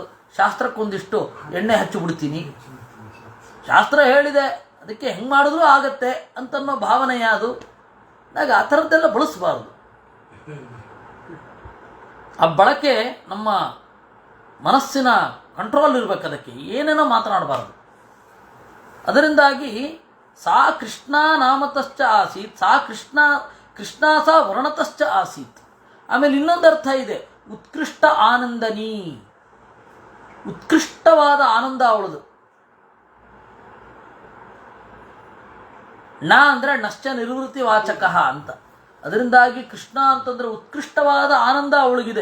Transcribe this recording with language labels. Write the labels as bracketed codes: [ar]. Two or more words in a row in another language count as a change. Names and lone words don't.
[kn] ಶಾಸ್ತ್ರಕ್ಕೊಂದಿಷ್ಟು ಎಣ್ಣೆ ಹಚ್ಚಿಬಿಡ್ತೀನಿ, ಶಾಸ್ತ್ರ ಹೇಳಿದೆ ಅದಕ್ಕೆ ಹೆಂಗೆ ಮಾಡಿದ್ರೂ ಆಗತ್ತೆ ಅಂತನ್ನೋ ಭಾವನೆ ಯಾವುದು? ಆಗ ಆ ಥರದ್ದೆಲ್ಲ ಬಳಸಬಾರ್ದು. ಆ ಬಳಕೆ ನಮ್ಮ ಮನಸ್ಸಿನ ಕಂಟ್ರೋಲ್ ಇರಬೇಕು. ಅದಕ್ಕೆ ಏನೇನೋ ಮಾತನಾಡಬಾರ್ದು. [sa] ಅದರಿಂದಾಗಿ ಸಾ ಕೃಷ್ಣ ನಾಮತಶ್ಚ ಆಸೀತ್, ಸಾ ಕೃಷ್ಣ ಸಾ ವರ್ಣತಶ್ಚ ಆಸೀತ್. [kn] ಆಮೇಲೆ ಇನ್ನೊಂದು ಅರ್ಥ ಇದೆ, ಉತ್ಕೃಷ್ಟ ಆನಂದನಿ, ಉತ್ಕೃಷ್ಟವಾದ ಆನಂದ ಅವಳದು. ನ ಅಂದರೆ [sa] ನಶ್ಚ ನಿರ್ವೃತ್ತಿ ವಾಚಕ [kn] ಅಂತ. ಅದರಿಂದಾಗಿ ಕೃಷ್ಣ ಅಂತಂದರೆ ಉತ್ಕೃಷ್ಟವಾದ ಆನಂದ ಅವಳಿಗಿದೆ.